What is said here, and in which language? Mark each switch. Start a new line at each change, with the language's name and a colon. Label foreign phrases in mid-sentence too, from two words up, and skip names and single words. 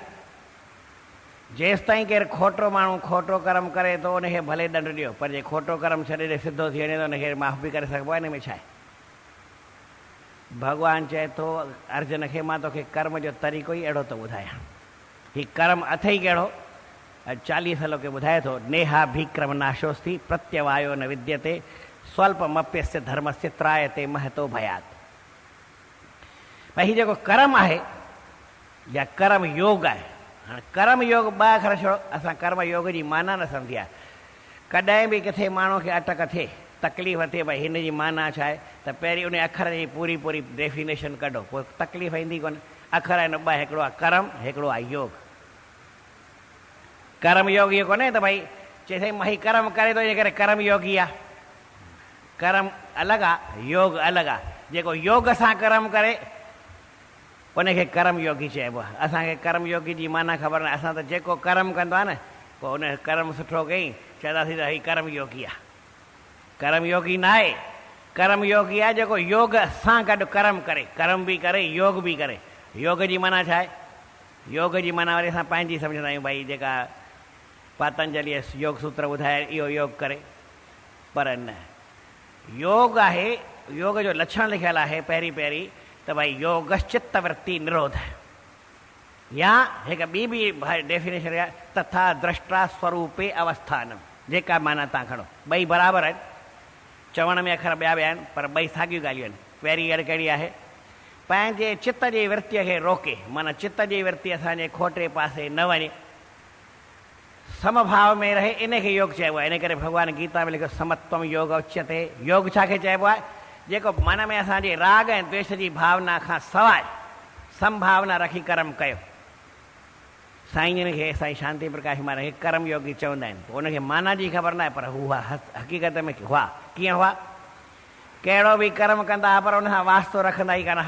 Sindhi: जेसि ताईं केरु खोटो माण्हू खोटो कर्म करे थो उनखे भले ॾंड ॾियो, पर जे खोटो कर्म छॾे ॾे सिधो थी वञे त उनखे माफ़ बि करे सघिबो आहे। हिन में छा आहे? भॻवानु चए थो अर्जुन खे मां तोखे कर्म जो तरीक़ो ई अहिड़ो थो ॿुधायां। हीउ कर्म अथई कहिड़ो? 40 सालों खे ॿुधाए थो,
Sanskrit: नेहा भीक्रम नाशोस्ति प्रत्यवायो न विद्यते स्वल्पमप्यस्य धर्मस्य त्रायते महतो भयात।
Sindhi: भई हीउ जेको कर्म आहे या कर्म योग आहे, हाणे कर्म योग ॿ अखर छो, असां कर्म योग जी माना न सम्झी आहे। कॾहिं बि किथे माण्हू खे अटक थिए तकलीफ़ थिए भई हिन जी माना छा आहे, त पहिरीं उन अखर जी पूरी पूरी डेफिनेशन कढो, पोइ तकलीफ़ ईंदी कोन्हे। अखर आहिनि ॿ, हिकिड़ो आहे कर्म, हिकिड़ो आहे योग। कर्म योग इहो कोन्हे त भई चए साईं मां ही कर्म करे थो इन करे कर्म योगी आहे। कर्म अलॻि आहे, योग अलॻि आहे। जेको योग सां कर्म करे उनखे कर्म योगी चइबो आहे। असांखे कर्म योगी जी माना ख़बर न आहे। असां त जेको कर्म कंदो आहे न, पोइ उन कर्म सुठो कयईं चवंदासीं त हीउ कर्म योगी आहे। कर्म योगी न आहे, कर्म योगी आहे जेको योग सां गॾु कर्म करे, कर्म बि करे योग बि करे। योग जी माना छा आहे? योग जी माना वरी असां पंहिंजी सम्झंदा आहियूं, भई जेका पतंजलिअ योग सूत्र ॿुधाए इहो योग करे, पर न। योग आहे, योग जो लक्षण लिखियलु आहे पहिरीं पहिरीं त भई
Sanskrit: योगश्चित्त वृत्ति निरोध,
Sindhi: या हिकु ॿी बि डेफिनेशन आहे
Sanskrit: तथा द्रष्टा स्वरूपे अवस्थानम।
Sindhi: जेका माना तव्हां खणो, ॿई बराबरि आहिनि, चवण में अखर ॿिया ॿिया आहिनि पर ॿई साॻियूं ॻाल्हियूं आहिनि। पहिरीं ॻाल्हि कहिड़ी आहे? पंहिंजे चित्त जी वृत्तीअ खे रोके, माना चित्त जी वृत्ति असांजे खोटे पासे न वञे, समभाव में रहे, इनखे योग चइबो आहे। इन करे भॻवानु गीता में लिखियो
Sanskrit: समत्वम योग उच्यते।
Sindhi: योग छाखे चइबो आहे? जेको मन में असांजे राग ऐं द्वेष जी भावना खां सवाइ संभावना रखी कर्म कयो। साईं जन खे, साईं शांति प्रकाश महाराज खे कर्म योगी चवंदा आहिनि। पोइ उनखे माना जी ख़बर न आहे, पर हुआ हक़ीक़त में हुआ। कीअं हुआ? कहिड़ो बि कर्म कंदा हुआ पर उन सां वास्तो रखंदा ई कान हुआ।